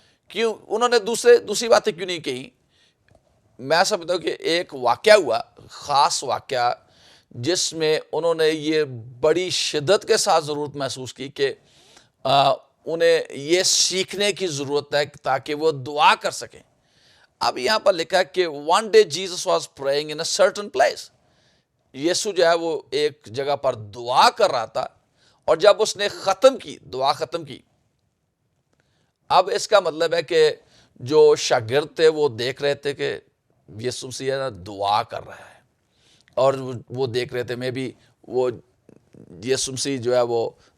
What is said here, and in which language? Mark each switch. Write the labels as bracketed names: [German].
[Urdu] کیوں انہوں نے دوسری باتیں کیوں نہیں کہیں؟ میں سمجھتا ہوں کہ ایک واقعہ ہوا، خاص واقعہ، جس میں انہوں نے یہ بڑی شدت کے ساتھ ضرورت محسوس کی کہ انہیں یہ سیکھنے کی ضرورت ہے تاکہ وہ دعا کر سکیں. اب یہاں پر لکھا ہے کہ [English] one day Jesus was praying in a certain place. [Urdu] یسوع جو ہے وہ ایک جگہ پر دعا کر رہا تھا، اور جب اس نے دعا ختم کی، اب اس کا مطلب ہے کہ جو شاگرد تھے وہ دیکھ رہے تھے کہ یسوع مسیح نا دعا کر رہا ہے، اور وہ دیکھ رہے تھے میں بھی وہ یسوع مسیح جو ہے وہ